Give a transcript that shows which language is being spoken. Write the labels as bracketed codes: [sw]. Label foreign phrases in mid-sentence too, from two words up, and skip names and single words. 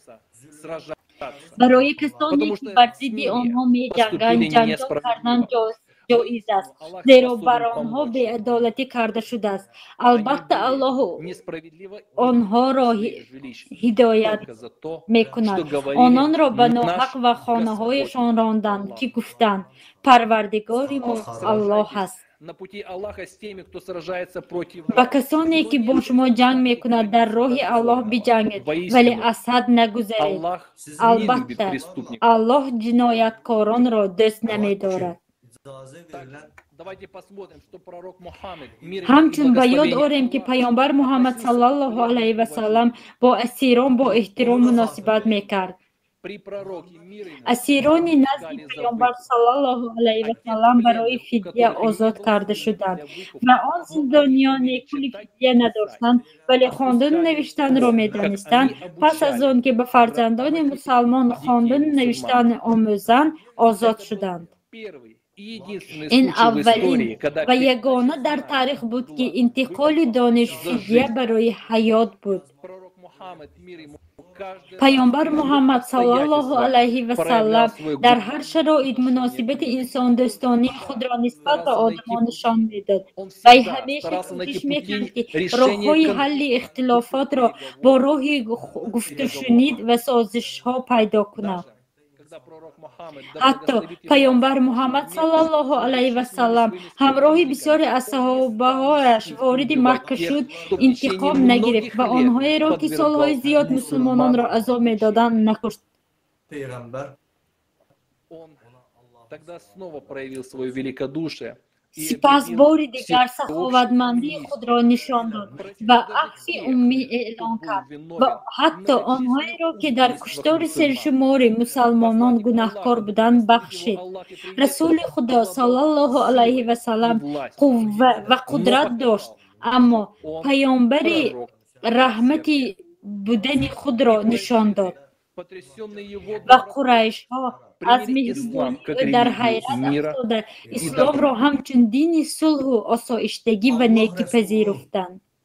[fa] برای کسانی که بر ضد آنها می جنگند جنگ کردن جایز است، زیرا بر آنها بی‌عدالتی کرده شده است. البته الله آنها را هدایت می کند. آنان را به ناحق و خانه هایشان راندند که گفتند پروردگار ما الله است. [ru] на пути Аллаха с теми, кто сражается против [fa] با کسانی که با شما جنگ میکنند در راه الله بجنگید ولی از حد نگذرید. [ru] Аллах не любит [fa] البته [ru] преступников. [fa] الله جنایتکاران را دوست نمی‌دارد. [ru] Давайте посмотрим, что пророк Мухаммад, мир ему и [fa] همچون به یاد [ru] благословение [fa] آوریم که پیامبر محمد [ar] صلی الله علیه و سلم [fa] با اسیران با احترام مناسبت میکرد. [ru] при пророке мир ему [fa] اسیران نزد پیامبر [ar] صلی الله علیه و سلم [fa] برای فدیه آزاد کرده شدند و آن زندانیان کلی فدیه نداشتند ولی خواندن و نوشتن را می‌دانستند. پس از آن که به فرزندان مسلمان خواندن و نوشتن آموزند آزاد شدند. [ru] первый и единственный [fa] این [ru] случай в истории, [fa] اولین [ru] когда [fa] و یگانه در تاریخ بود که انتقال دانش فدیه برای حیات بود. [ru] пророк Мухаммад, мир ему, каждый [fa] پیامبر محمد [ar] صلی الله علیه و سلم [fa] در هر شرایط مناسبت انسان دوستانه خود را نسبت به آدمان نشان میداد. وی همیشه کوشش میکرد که راه‌های حل اختلافات را با راه گفت و شنید و سازش ها پیدا کند. [ru] когда пророк Мухаммад, да [fa] حتی [ru] благословит его [fa] پیامبر محمد [ar] صلی الله علیه و سلم [fa] همراه بسیاری از صحابه‌هایش وارد مکه شد، انتقام نگرفت و آنهایی را که سالهای زیاد مسلمانان را عذاب می‌دادند نکشت. peygamber [ru] он тогда снова проявил свое великодушие, [fa] سپس باری دیگر سخاوتمندی خود را نشان داد و عفو عمومی اعلان کرد و حتی آنهایی را که در کشتار سرشمار مسلمانان گناهکار بودند بخشید. رسول خدا [ar] صلی الله علیه و سلم [fa] قوه و قدرت داشت، اما پیامبر رحمت بودن خود را نشان داد و قریش ها از مهربانی در حیرت افتاده اسلام را همچون دین صلح و آسایشتگی و نیکی پذیرفتند.